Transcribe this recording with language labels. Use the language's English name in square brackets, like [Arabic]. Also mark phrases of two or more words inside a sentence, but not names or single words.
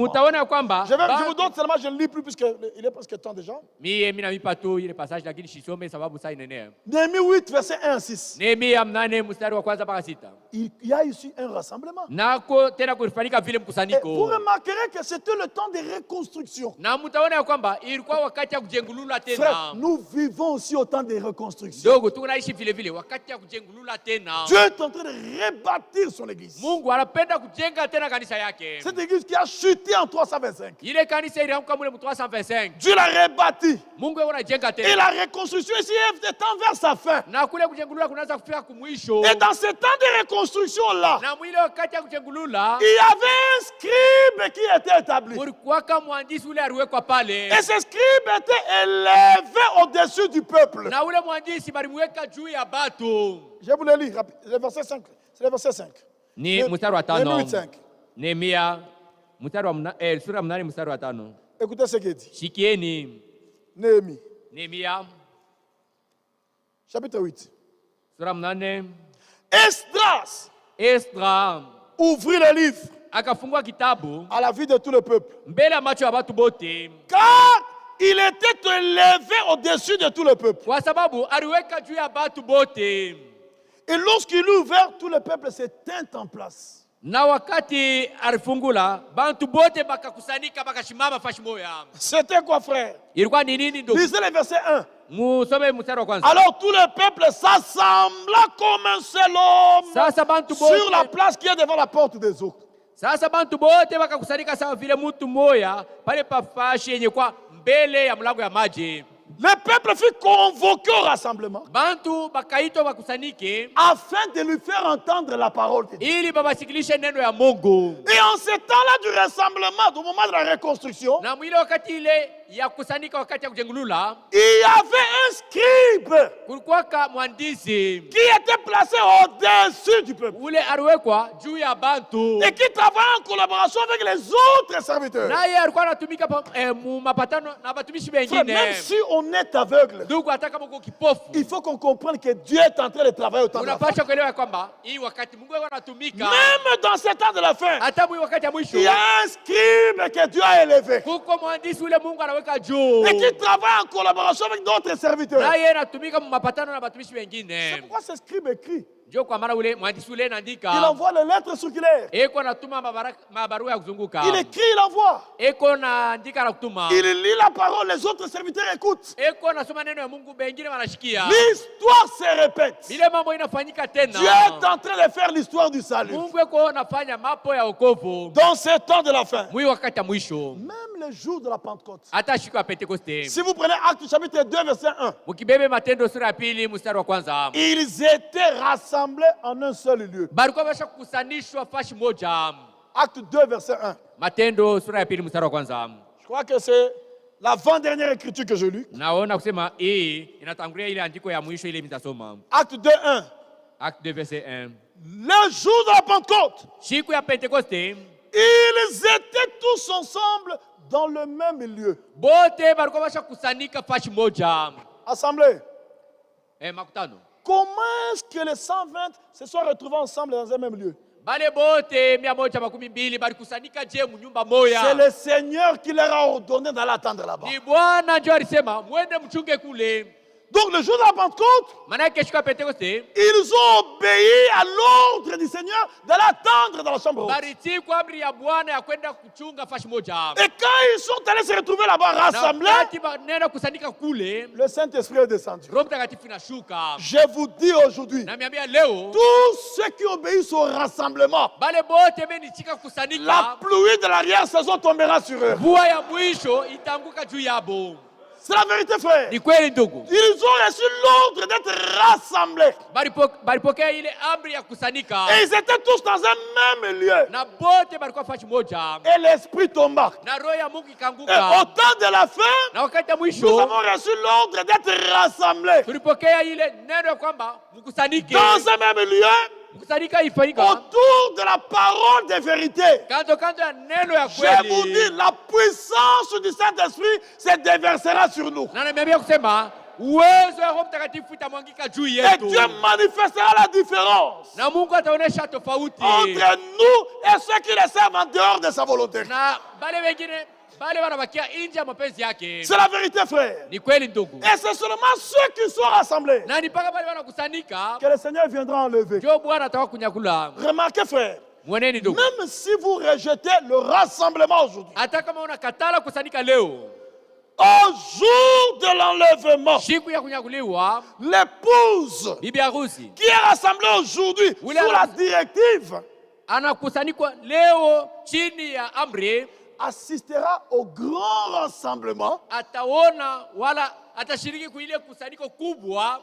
[Swahili] Mutaona kwamba [French] Je vous donne seulement, je ne lis plus puisqu'il est presque temps déjà. [Swahili] mimi namipa tu ile passage lakini sisome sababu saa inenea. [French] Néhémie 8, verset 1 à 6. [Swahili] Nehemia 8 mstari wa kwanza mpaka 6. [French] Il y a ici un rassemblement. [Swahili] Nako tena kulifanyika vile [French] Et vous [Swahili] mkusanyiko. [French] remarquerez que c'était le temps de reconstruction. [Swahili] Na mtaona ya kwamba ilikuwa wakati ya kujengulula [French] Frère, [Swahili] tena. [French] nous vivons aussi au temps de reconstruction. [Swahili] Dogo tunaishi vile vile wakati ya kujengulula tena. [French] Dieu est en train de rebâtir son église. [Swahili] Mungu anapenda kujenga tena kanisa yake. [French] Cette église qui a chuté en 325. [Swahili] Ile kanisa ilianguka mule mu 325. [French] Dieu l'a rebâti. [Swahili] Mungu yeye anajenga [French] Et [Swahili] tena. [French] la reconstruction ici est vers sa fin. [Swahili] Na kule kujengulula kunaanza kufika kumwisho. [French] Et dans ce temps de reconstruction-là, [Swahili] Na mwile wakati ya kujengulula [French] il y avait un scribe qui était établi. [Swahili] kulikuwaka mwandishi ule aliwekwa pale. [French] Et ce scribe était élevé au-dessus du peuple. [Swahili] Na ule mwandishi balimweka juu ya batu. [French] Je vous le lis, le verset 5. C'est le verset 5. [Swahili] Ni mstari wa Néhémie 5. 8:5. Nehemia mstari wa sura 8 mstari wa 5. [French] Écoutez ce qu'il dit. [Swahili] Shikieni [French] Néhémie, [Swahili] Nehemia [French] chapitre 8. [Swahili] sura 8. [French] Esdras [Swahili] Esdra [French] ouvrit le livre [Swahili] akafungua kitabu [French] à la vue de tout le peuple. [Swahili] mbele ya macho ya watu bote, [French] Car il était élevé au-dessus de tout le peuple. [Swahili] kwa sababu aliweka juu ya batu bote. [French] Et lorsqu'il eut ouvert, tout le peuple se tint en place. [Swahili] Na wakati alifungula bantu bote bakakusanyika bakashimama fashi moya. [French] C'était quoi, frère? [Swahili] Ilikuwa ni nini ndugu? [French] Lisez le verset 1. [Swahili] Musome mstari wa kwanza. [French] Alors tout le peuple s'assembla comme un seul homme [Swahili] Sasa bantu [French] sur la [Swahili] bote, [French] place qui est devant la porte des eaux. [Swahili] sasa bantu bote bakakusanyika sawa vile mtu moya pale pa fashi yenye kwa mbele ya mlango ya maji. [French] Le peuple fut convoqué au rassemblement [Swahili] Bantu bakaitwa bakusanyike [French] afin de lui faire entendre la parole de Dieu. [Swahili] ili babasikilishe neno ya Mungu. [French] Et en ce temps-là du rassemblement, au moment de la reconstruction, [Swahili] Na mwile wakati ile ya kusanyika wakati ya kujengulula, [French] il y avait un scribe [Swahili] kulikuwa mwandishi [French] qui était placé au-dessus du peuple [Swahili] ule aliwekwa juu ya bantu [French] et qui travaillait en collaboration avec les autres serviteurs. [Swahili] naye alikuwa anatumika mu mapatano na watumishi [French] Frère, [Swahili] wengine. [French] même si on est aveugle, [Swahili] Ndugu, hata kama uko kipofu, [French] il faut qu'on comprenne que Dieu est en train de travailler au temps de la fin. [Swahili] unapaswa kuelewa kwamba hii wakati Mungu anatumika, [French] Même dans ce temps de la fin, [Swahili] hata mwi wakati ya mwisho, [French] il y a un scribe que Dieu a élevé [Swahili] kuko mwandishi ule Mungu anaweka juu [French] et qui travaille en collaboration avec d'autres serviteurs. [Swahili] naye anatumika mu mapatano na watumishi [French] C'est [Swahili] wengine. [French] pourquoi ce scribe écrit. [Swahili] Ndio kwa maana ule mwandishi ule [French] Il [Swahili] anaandika, [French] envoie les lettres circulaires. [Swahili] eko anatuma mabarua ya kuzunguka, [French] Il écrit, il envoie. [Swahili] eko naandika na kutuma, [French] Il lit la parole, les autres serviteurs écoutent. [Swahili] eko nasoma neno ya Mungu, wengine wanashikia. [French] L'histoire se répète. [Swahili] Vile mambo inafanyika tena, [French] Dieu est en train de faire l'histoire du salut. [Swahili] Mungu eko nafanya mapo ya wokovu [French] Dans ce temps de la fin, [Swahili] mwi wakati ya mwisho, [French] même le jour de la Pentecôte. [Swahili] hata siku ya Pentekoste. [French] Si vous prenez Actes chapitre 2, verset 1, [Swahili] Mukibebe Matendo sura ya pili mstari wa kwanza, [French] ils étaient rassemblés en un seul lieu. [Swahili] balikuwa basha kukusanishwa fashi moja. [French] Acte 2, verset 1. [Swahili] Matendo sura ya pili mstari wa kwanza. [French] Je crois que c'est l'avant-dernière écriture que je lis. [Swahili] Naona kusema hii inatangulia ile andiko ya mwisho ile mitasoma. [French] Acte 2, 1. Acte 2 verset 1. Le jour de la Pentecôte, [Swahili] Siku ya Pentekoste, [French] ils étaient tous ensemble dans le même lieu. [Swahili] bote balikuwa basha kusanika fashi moja. [French] Assemblée. [Swahili] Makutano. [French] Comment est-ce que les 120 se sont retrouvés ensemble dans un même lieu? [Swahili] Bale bote 112 balikusanika je mu nyumba moya. [French] C'est le Seigneur qui leur a ordonné d'aller attendre là-bas. [Swahili] Ni Bwana ndio alisema mwende mchunge kule. [French] Donc le jour de la Pentecôte, [Swahili] Manake siku ya Pentekoste, [French] ils ont obéi à l'ordre du Seigneur d'aller attendre dans la chambre haute. [Swahili] baritii kwa amri ya Bwana ya kwenda kuchunga fashi moja. [French] Et quand ils sont allés se retrouver là-bas rassemblés, [Swahili] Na wakati banenda kusanika kule, [French] le Saint-Esprit est descendu. [Swahili] Roho Mtakatifu inashuka. [French] Je vous dis aujourd'hui, [Swahili] Na miambia leo, [French] tous ceux qui obéissent au rassemblement, [Swahili] bale bote benichika [French] la [Swahili] kusanika, [French] pluie de l'arrière-saison tombera sur eux. [Swahili] mvua ya mwisho itanguka juu yabo. [French] C'est la vérité, frère. [Swahili] Ni kweli ndugu. [French] Ils ont reçu l'ordre d'être rassemblés. [Swahili] Balipokea ile amri ya kusanika. [French] Et ils étaient tous dans un même lieu. [Swahili] Na bote balikuwa fashi moja. [French] Et l'Esprit tomba. [Swahili] Na roho ya Mungu [French] Et au [Swahili] ikanguka. [French] temps de la fin, [Swahili] Na wakati ya [French] nous [Swahili] mwisho, [French] avons reçu l'ordre d'être rassemblés [Swahili] tulipokea ile neno ya kwamba mkusanike. [French] dans un même lieu [Swahili] Mkusanika ifanyika [French] autour de la parole de vérité. [Swahili] kando kando ya neno ya [French] Je vous dis, [Swahili] kweli. [French] la puissance du Saint-Esprit se déversera sur nous. [Swahili] Na nimeambia kusema uwezo wa Roho Mtakatifu itamwangika juu [French] Et [Swahili] yetu. [French] Dieu manifestera la différence [Swahili] Na Mungu ataonesha tofauti. [French] entre nous et ceux qui le servent en dehors de sa volonté. [Swahili] Na bale wengine bale wanabakia nje ya mapenzi yake. [French] C'est la vérité, frère. [Swahili] Ni kweli ndugu. [French] Et c'est seulement ceux qui sont rassemblés [Swahili] Na ni mpaka bale wanakusanika [French] que le Seigneur viendra enlever. [Swahili] ndio Bwana ataka kunyakula. [French] Remarquez, frère, [Swahili] Mweneni ndugu. [French] même si vous rejetez le rassemblement aujourd'hui, [Swahili] Hata kama unakatala kusanika leo, [French] au jour de l'enlèvement, [Swahili] siku ya kunyakuliwa, [French] l'épouse [Swahili] bibi harusi [French] qui est rassemblée aujourd'hui Oui, sous là, la directive [Swahili] anakusanikwa leo chini ya amri, [French] assistera au grand rassemblement [Swahili] ataona wala atashiriki kuile kusanyiko kubwa